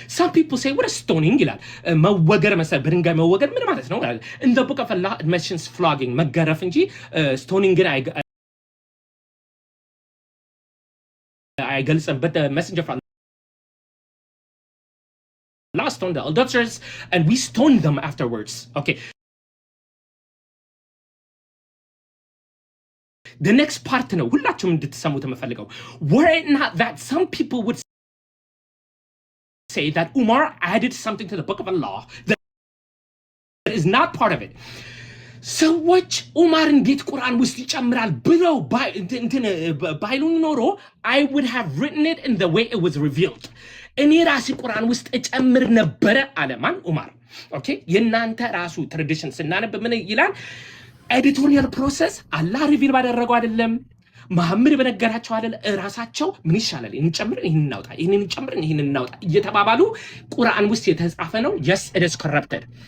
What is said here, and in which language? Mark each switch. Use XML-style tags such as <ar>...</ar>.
<en>some people say what a stoning</en> <am>ይላል። መወገር በድንጋይ መወገር ምን ማለት ነው?</am> <en>in the book of Allah it mentions flogging</en> <am>መገረፍ እንጂ</am> <en>stoning</en> <am>ግን አይገልጽም።</am> <en>but the messenger of Allah stoned the adulterers and we stoned them afterwards. Okay, the next part</en> <am>ነው ሁላችሁም እንድትሰሙት የምፈልገው።</am> <en>were it not that some people would say that Umar added something to the book of Allah that is not part of it.</en> <am>ሰዎች ኡማር እንዴት ቁርአን ውስጥ ይጨምራል ብለው ባይሉ ኖሮ</am> <en>I would have written it in the way it was revealed.</en> <am>እኔ ራሴ ቁርአን ውስጥ እጨምር ነበረ አለ ማን? ኡማር። ኦኬ፣ የናንተ ራሱ ትራዲሽን ስናነብ ምን ይላል? ኤዲቶሪያል ፕሮሰስ አላህ ሪቪል ባደረገው አይደለም፣ መሐመድ በነገራቸው አይደለም። ራሳቸው ምን ይሻላል እንጨምር፣ ይሄን እናውጣ፣ ይሄን እንጨምር፣ ይሄን እናውጣ እየተባባሉ ቁርአን ውስጥ የተጻፈ ነው።</am> <en>yes it is corrupted.</en>